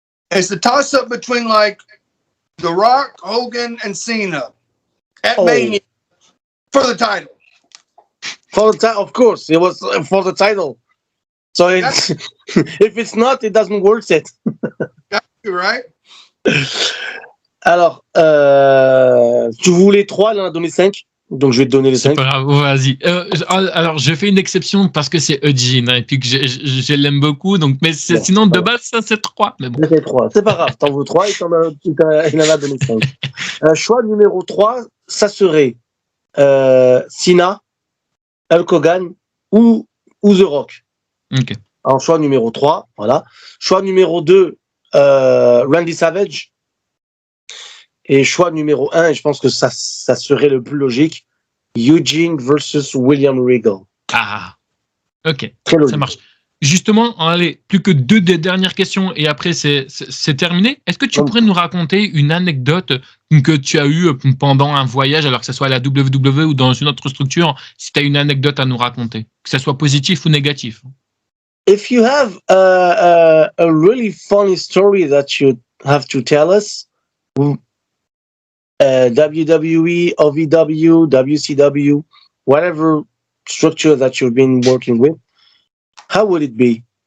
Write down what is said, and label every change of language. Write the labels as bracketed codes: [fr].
[en] It's a toss-up between like The Rock, Hogan, and Cena at Mania for the title. For the title, of course, it was for the title. So it's, if it's not, it doesn't worth it. You're right. [fr] Alors, tu voulais trois, il en a donné 5. Donc, je vais te donner les 5. C'est pas grave, vas-y. Alors, je fais une exception parce que c'est Eugene, hein, et puis que je l'aime beaucoup. Donc, mais Bon, sinon, de base, ça, c'est 3. Mais bon. C'est 3. C'est pas grave, t'en veux 3, il en a donné 5. Choix numéro 3, ça serait Cena, Hulk Hogan ou The Rock. Ok. En choix numéro 3, voilà. Choix numéro 2, Randy Savage. Et choix numéro 1, et je pense que ça serait le plus logique, Eugene versus William Regal. Ah, ok, ça marche. Justement, allez, plus que 2 des dernières questions et après c'est terminé. Est-ce que tu pourrais nous raconter une anecdote que tu as eue pendant un voyage, alors que ce soit à la WWE ou dans une autre structure, si tu as une anecdote à nous raconter, que ce soit positif ou négatif? [en] If you have a really funny story that you have to tell us, WWE, OVW, WCW, whatever structure that you've been working with, how would it be?